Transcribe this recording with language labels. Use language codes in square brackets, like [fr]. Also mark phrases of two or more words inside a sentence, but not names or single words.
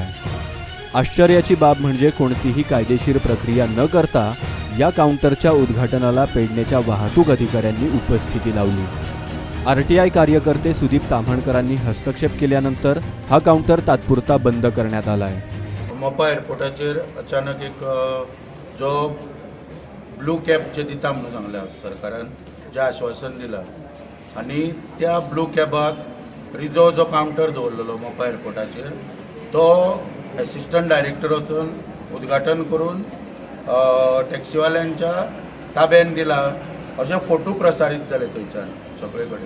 [mr] आश्चर्याची बाब म्हणजे कोणतीही कायदेशीर प्रक्रिया न करता या काउंटरच्या उद्घाटनाला पेडणेच्या वाहतूक अधिकाऱ्यांनी उपस्थिती लावली. आरटीआय कार्यकर्ते सुदीप ताम्हणकरांनी हस्तक्षेप केल्यानंतर हा काउंटर तात्पुरता बंद करण्यात आलाय. [kok] मोपा एअरपोर्टाचेर अचानक एक जो ब्लू कॅबचे दिता म्हणून सांगल्या सरकारान जे आश्वासन दिलां आनी त्या ब्लू कॅबाक रिजो जो काउंटर दवरलेलो मोपा एअरपोर्टाचेर तो [en] assistant director [kok] वचून उद्घाटन करून टॅक्सीवाल्यांच्या ताब्यान दिला अशे फोटो प्रसारीत जाले थंयच्यान सगळे कडेन.